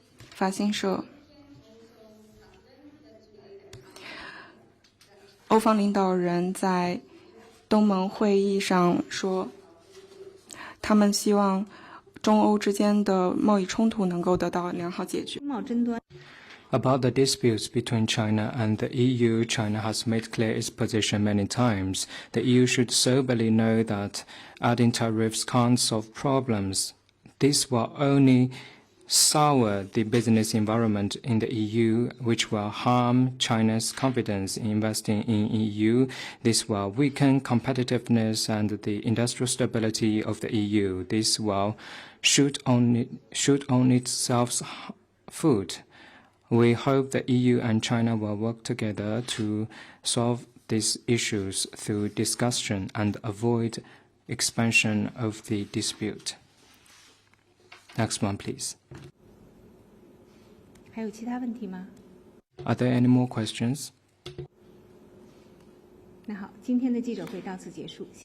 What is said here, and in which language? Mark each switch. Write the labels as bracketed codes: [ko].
[zh] 法新社，欧方领导人在东盟会议上说，他们希望中欧之间的贸易冲突能够得到良好解决。贸争端。 [en] About the disputes between China and the EU, China has made clear its position many times. The EU should soberly know that adding tariffs can't solve problems. This will only sour the business environment in the EU, which will harm China's confidence in investing in EU. This will weaken competitiveness and the industrial stability of the EU. This will shoot on itself foot. We hope the EU and China will work together to solve these issues through discussion and avoid expansion of the dispute. Next one, please. [zh] 还有其他问题吗？ [en] Are there any more questions? [zh] 那好，今天的记者会到此结束。